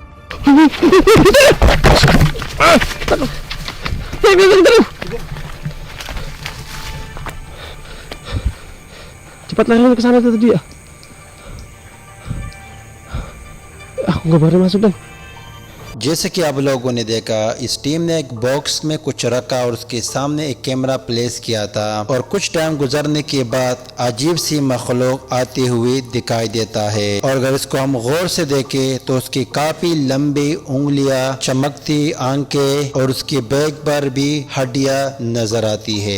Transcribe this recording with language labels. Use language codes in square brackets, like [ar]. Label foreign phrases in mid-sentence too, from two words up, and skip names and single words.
[id] Cepat lari ke sana tadi ya. Aku nggak boleh masuk Dan. [ur] جیسے کہ آپ لوگوں نے دیکھا، اس ٹیم نے ایک باکس میں کچھ رکھا اور اس کے سامنے ایک کیمرہ پلیس کیا تھا اور کچھ ٹائم گزرنے کے بعد عجیب سی مخلوق آتی ہوئی دکھائی دیتا ہے اور اگر اس کو ہم غور سے دیکھیں تو اس کی کافی لمبی انگلیاں، چمکتی آنکھیں اور اس کے بیک پر بھی ہڈیاں نظر آتی ہے.